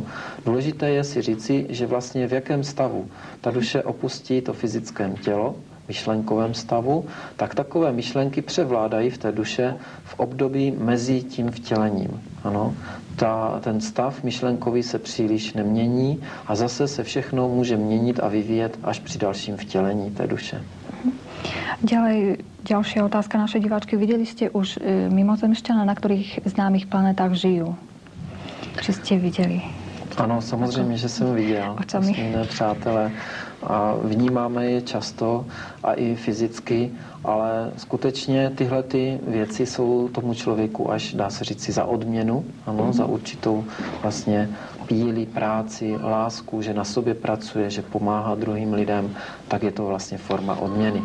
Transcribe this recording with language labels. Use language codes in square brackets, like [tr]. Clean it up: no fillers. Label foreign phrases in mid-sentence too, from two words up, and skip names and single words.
[cs] Důležité je si říci, že vlastně v jakém stavu ta duše opustí to fyzické tělo, myšlenkovém stavu, tak takové myšlenky převládají v té duše v období mezi tím vtělením. Ano. Ten stav myšlenkový se příliš nemění a zase se všechno může měnit a vyvíjet až při dalším vtělení té duše. [sk] Ďalšia otázka našej diváčky. Videli ste už mimozemšťana, na ktorých známych planetách žijú? Či ste videli? [cs] Ano, samozřejmě, že jsem viděl. Vesmírné přátelé a vnímáme je často a i fyzicky, ale skutečně tyhle ty věci jsou tomu člověku až, dá se říci, za odměnu, ano, za určitou vlastně píli, práci, lásku, že na sobě pracuje, že pomáhá druhým lidem, tak je to vlastně forma odměny.